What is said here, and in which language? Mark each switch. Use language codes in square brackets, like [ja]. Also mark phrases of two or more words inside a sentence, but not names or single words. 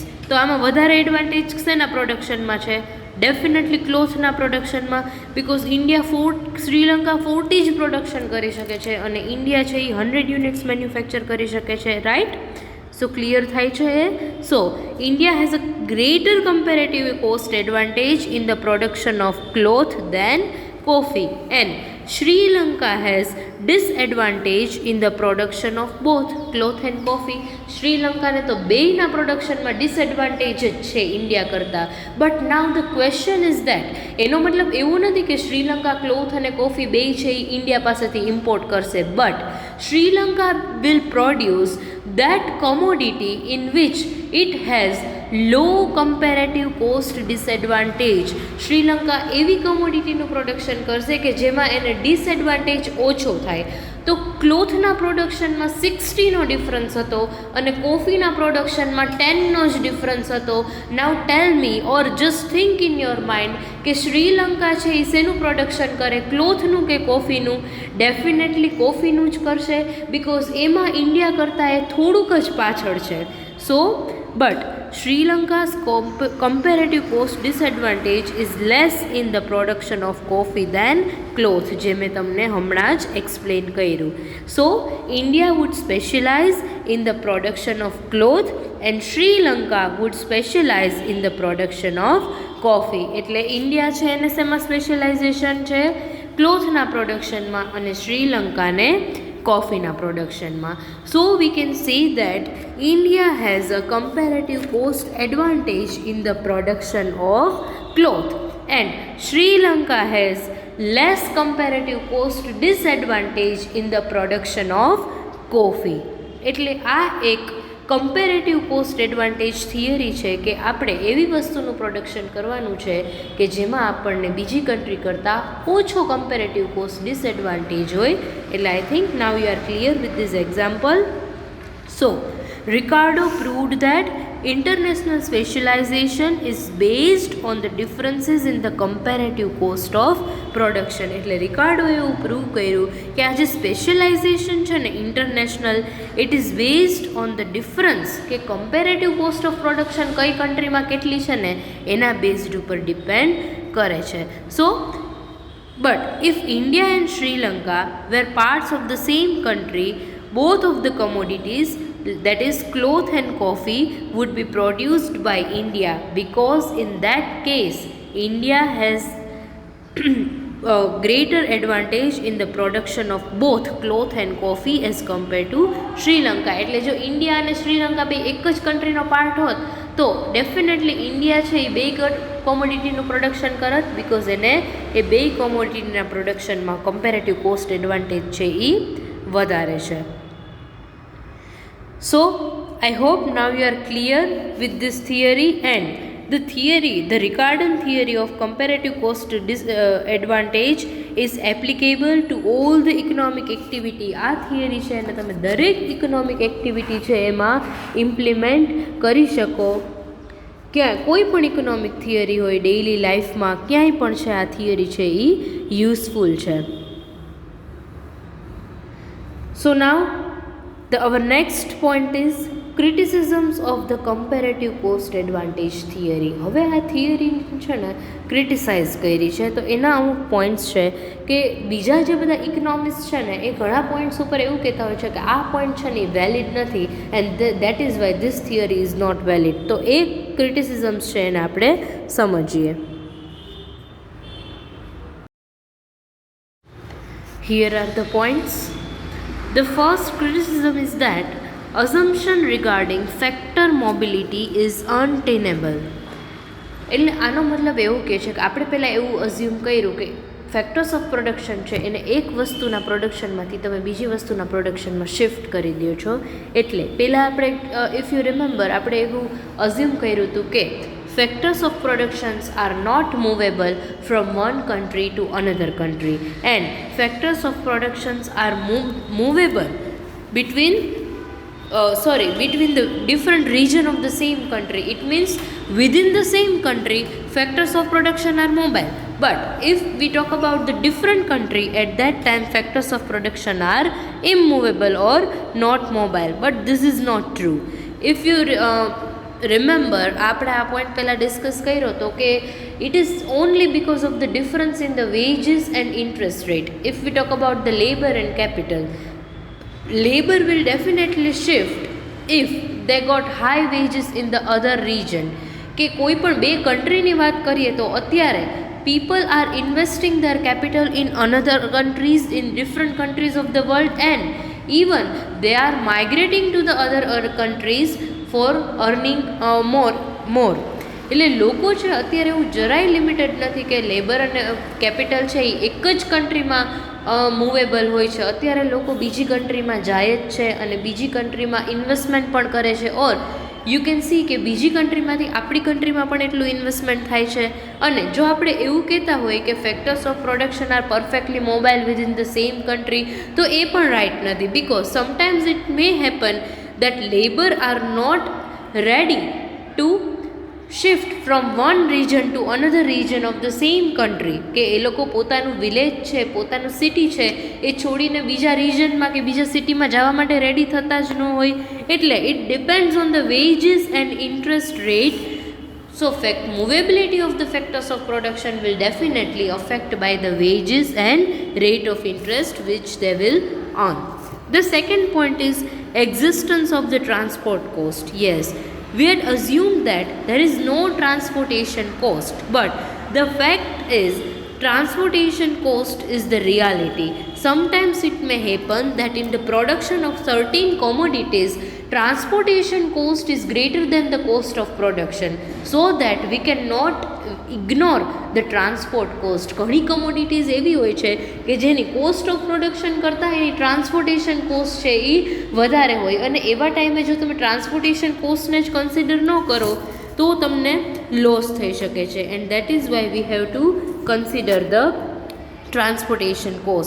[gu] તો આમાં વધારે એડવાન્ટેજ શેના પ્રોડક્શનમાં છે? ડેફિનેટલી ક્લોથના પ્રોડક્શનમાં, બિકોઝ શ્રીલંકા 40 જ પ્રોડક્શન કરી શકે છે અને ઇન્ડિયા છે એ 100 [en] units manufacture [gu] કરી શકે છે, રાઈટ? સો ક્લિયર થાય છે એ? [en] So India has a greater comparative cost advantage in the production of cloth than coffee, and Sri Lanka has disadvantage in the production of both cloth and coffee. [gu] શ્રીલંકાને તો બેયના પ્રોડક્શનમાં ડિસએડવાન્ટેજ જ છે ઇન્ડિયા કરતાં. [en] But now the question is that, [gu] એનો મતલબ એવું નથી કે શ્રીલંકા ક્લોથ અને કોફી બેય છે એ ઇન્ડિયા પાસેથી ઇમ્પોર્ટ કરશે, [en] But Sri Lanka will produce that commodity in which it has low comparative cost disadvantage. [gu] શ્રીલંકા એવી કોમોડિટીનું પ્રોડક્શન કરશે કે જેમાં એને ડિસએડવાન્ટેજ ઓછો થાય. તો ક્લોથના પ્રોડક્શનમાં 60નો ડિફરન્સ હતો અને કોફીના પ્રોડક્શનમાં 10નો જ ડિફરન્સ હતો. [en] Now tell me or just think in your mind [gu] કે શ્રીલંકા છે એ શેનું પ્રોડક્શન કરે, ક્લોથનું કે કોફીનું? ડેફિનેટલી કોફીનું જ કરશે, બિકોઝ એમાં ઇન્ડિયા કરતાં એ થોડુંક જ પાછળ છે. [en] So but Sri Lanka's comparative cost disadvantage is less in the production of coffee than cloth, [gu] જે મેં તમને હમણાં જ એક્સપ્લેન કર્યું. [en] So India would specialize in the production of cloth and Sri Lanka would specialize in the production of coffee. [gu] એટલે ઇન્ડિયા છે એને શેમાં સ્પેશિયલાઇઝેશન છે? ક્લોથના પ્રોડક્શનમાં, અને શ્રીલંકાને કોફીના પ્રોડક્શનમાં. [en] So we can say that India has a comparative cost advantage in the production of cloth and Sri Lanka has less comparative cost disadvantage in the production of coffee. [gu] એટલે આ એક [en] comparative cost advantage theory [gu] છે કે આપણે એવી વસ્તુનું પ્રોડક્શન કરવાનું છે કે જેમાં આપણને બીજી કન્ટ્રી કરતાં ઓછો [en] comparative cost disadvantage [gu] હોય. [en] એટલે I think now you are clear with this example. સો Ricardo proved that international specialization is based on the differences in the comparative cost of production. [gu] એટલે રિકાર્ડો એવું પ્રૂવ કર્યું કે આ જે સ્પેશિયલાઇઝેશન છે ને ઇન્ટરનેશનલ, [en] it is based on the difference [gu] કે [en] comparative cost of production [gu] કઈ કન્ટ્રીમાં કેટલી છે ને એના બેઝડ ઉપર ડિપેન્ડ કરે છે. [en] So but if India and Sri Lanka were parts of the same country, both of the commodities, that is cloth and coffee, would be produced by India, because in that case India has a greater advantage in the production of both cloth and coffee as compared to Sri Lanka. [gu] એટલે જો ઇન્ડિયા અને શ્રીલંકા બે એક જ કન્ટ્રીનો પાર્ટ હોત તો ડેફિનેટલી ઇન્ડિયા છે એ બે કોમોડિટીનું પ્રોડક્શન કરત, બિકોઝ એને એ બે કોમોડિટીના પ્રોડક્શનમાં [en] comparative cost advantage [gu] છે એ વધારે છે. [en] So I hope now you are clear with this theory, and the Ricardian theory of comparative cost advantage is applicable to all the economic activity. [gu] આ થિયરી છે અને તમે દરેક [en] economic activity [gu] છે એમાં ઇમ્પ્લિમેન્ટ કરી શકો. ક્યાં કોઈ પણ [en] economic theory [gu] હોય ડેઇલી લાઈફમાં ક્યાંય પણ છે આ થિયરી છે એ યુઝફુલ છે. [en] So now our next point is criticisms of the comparative cost advantage theory. [gu] હવે આ થિયરી છે ને ક્રિટિસાઇઝ કરી છે, તો એના અમુક પોઈન્ટ્સ છે કે બીજા જે બધા ઇકોનોમિસ્ટ છે ને એ ઘણા પોઈન્ટ્સ ઉપર એવું કહેતા હોય છે કે આ પોઈન્ટ છે ને એ વેલિડ નથી, [en] and that is why this theory is not valid. [gu] તો એ ક્રિટિસિઝમ્સ છે એને આપણે સમજીએ. [en] Here are the points. The first criticism is that assumption regarding factor mobility is untenable. [gu] એટલે આનો મતલબ એવું કહે છે કે આપણે પહેલાં એવું અઝ્યુમ કર્યું કે [en] factors of production [gu] છે એને એક વસ્તુના પ્રોડક્શનમાંથી તમે બીજી વસ્તુના પ્રોડક્શનમાં શિફ્ટ કરી દો છો. એટલે પહેલાં આપણે [en] if you remember [gu] આપણે એવું અઝ્યુમ કર્યું હતું કે [en] factors of productions are not movable from one country to another country and factors of productions are movable between the different region of the same country. It means within the same country factors of production are mobile, but if we talk about the different country, at that time factors of production are immovable or not mobile. But this is not true. If you remember, [gu] આપણે આ પોઈન્ટ પહેલાં ડિસ્કસ કર્યો હતો કે [en] it is only because of the difference in the wages and interest rate. If we talk about the labor and capital, labor will definitely shift if they got high wages in the other region. [gu] કે કોઈ પણ બે કન્ટ્રીની વાત કરીએ તો અત્યારે [en] people are investing their capital in another countries, in different countries of the world, and even they are migrating to the other countries for earning more. [gu] એટલે લોકો છે અત્યારે એવું જરાય લિમિટેડ નથી કે લેબર અને કેપિટલ છે એ એક જ કન્ટ્રીમાં મૂવેબલ હોય છે. અત્યારે લોકો બીજી કન્ટ્રીમાં જાય જ છે અને બીજી કન્ટ્રીમાં ઇન્વેસ્ટમેન્ટ પણ કરે છે. [en] Or you can see [gu] કે બીજી કન્ટ્રીમાંથી આપણી કન્ટ્રીમાં પણ એટલું ઇન્વેસ્ટમેન્ટ થાય છે. અને જો આપણે એવું કહેતા હોય કે [en] factors of production are perfectly mobile within the same country, [gu] તો એ પણ રાઇટ નથી. [en] Because sometimes it may happen that labor are not ready to shift from one region to another region of the same country. [gu] કે એ લોકો પોતાનું વિલેજ છે, પોતાનું સિટી છે એ છોડીને બીજા રિજનમાં કે બીજા સિટીમાં જવા માટે રેડી થતા જ ન હોય. [en] એટલે It depends on the wages and interest rate. So movability of the factors of production will definitely affect by the wages and rate of interest which they will earn. The second point is existence of the transport cost. Yes, we had assumed that there is no transportation cost, but the fact is transportation cost is the reality. Sometimes it may happen that in the production of certain commodities transportation cost is greater than the cost of production, so that we cannot ignore the transport cost. [gu] ઘણી commodities એવી હોય છે કે જેની [en] cost of production [gu] કરતાં એની [en] transportation cost [gu] છે એ વધારે હોય, અને એવા ટાઈમે જો તમે ટ્રાન્સપોર્ટેશન કોસ્ટને જ કન્સિડર ન કરો તો તમને લોસ થઈ શકે છે. [en] And that is why we have to consider the transportation cost.